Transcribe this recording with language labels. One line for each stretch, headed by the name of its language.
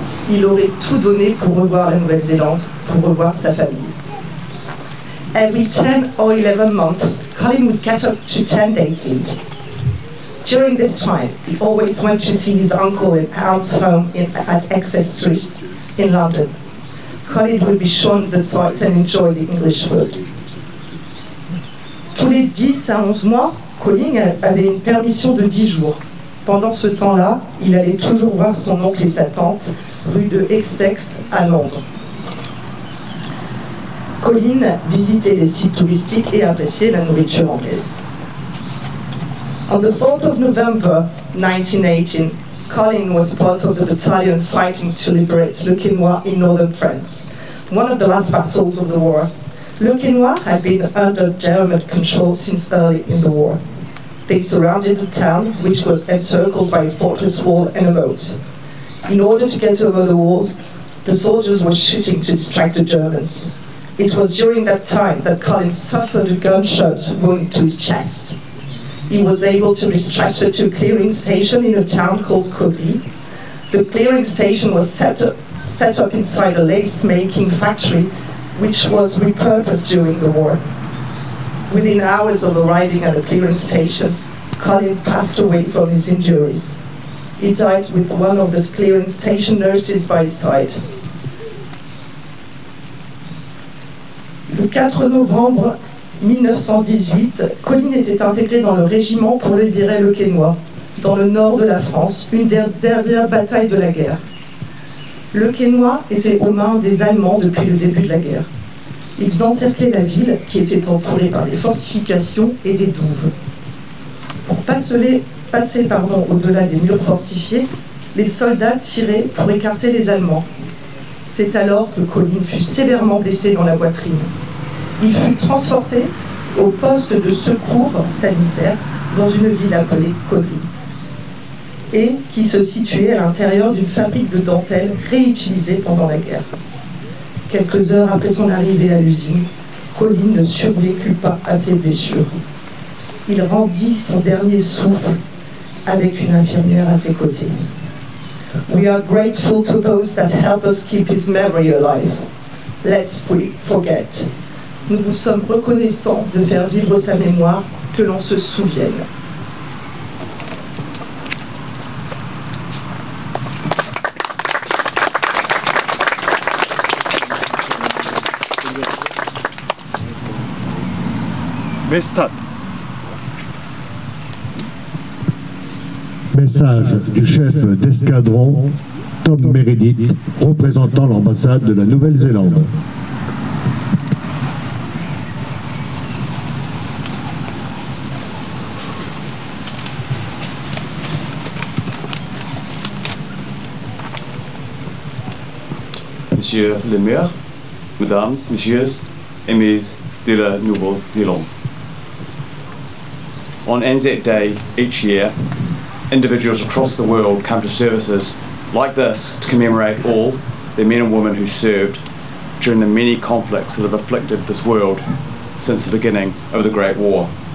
French: Il aurait tout donné pour revoir la Nouvelle-Zélande, pour revoir sa famille.
English: Every 10 or 11 months, Colin would get up to 10 days leave. During this time, he always went to see his uncle and aunt's home at Excess Street in London. Colin would be shown the sights and enjoy the English food.
French: Tous les 10 à 11 mois, Colin avait une permission de 10 jours. Pendant ce temps-là, il allait toujours voir son oncle et sa tante, rue de Essex à Londres. Colin visitait les sites touristiques et appréciait la nourriture anglaise.
English: On the 4th of November 1918, Colin was part of the battalion fighting to liberate Le Quesnoy in northern France, one of the last battles of the war. Le Quesnoy had been under German control since early in the war. They surrounded the town, which was encircled by a fortress wall and a moat. In order to get over the walls, the soldiers were shooting to distract the Germans. It was during that time that Colin suffered a gunshot wound to his chest. He was able to be stretchered to a clearing station in a town called Caudry. The clearing station was set up inside a lace-making factory, which was repurposed during the war. Within hours of arriving at the clearing station, Colin passed away from his injuries. He died with one of the clearing station nurses by his side.
French: Le 4 novembre 1918, Colin était intégré dans le régiment pour libérer Le Quesnoy, dans le nord de la France, une des dernières batailles de la guerre. Le Quesnoy était aux mains des Allemands depuis le début de la guerre. Ils encerclaient la ville, qui était entourée par des fortifications et des douves. Pour passer au-delà des murs fortifiés, les soldats tiraient pour écarter les Allemands. C'est alors que Colin fut sévèrement blessé dans la poitrine. Il fut transporté au poste de secours sanitaire dans une ville appelée Caudry, et qui se situait à l'intérieur d'une fabrique de dentelles réutilisée pendant la guerre. Quelques heures après son arrivée à l'usine, Colin ne survécut pas à ses blessures. Il rendit son dernier souffle avec une infirmière à ses côtés.
English: We are grateful to those that help us keep his memory alive. Let's forget.
French: Nous vous sommes reconnaissants de faire vivre sa mémoire, que l'on se souvienne. Message du chef d'escadron Tom Meredith, représentant l'ambassade de la Nouvelle-Zélande. Monsieur le maire, mesdames, messieurs, amis de la Nouvelle-Zélande.
English: On Anzac Day each year, individuals across the world come to services like this to commemorate all the men and women who served during the many conflicts that have afflicted this world since the beginning of the Great War.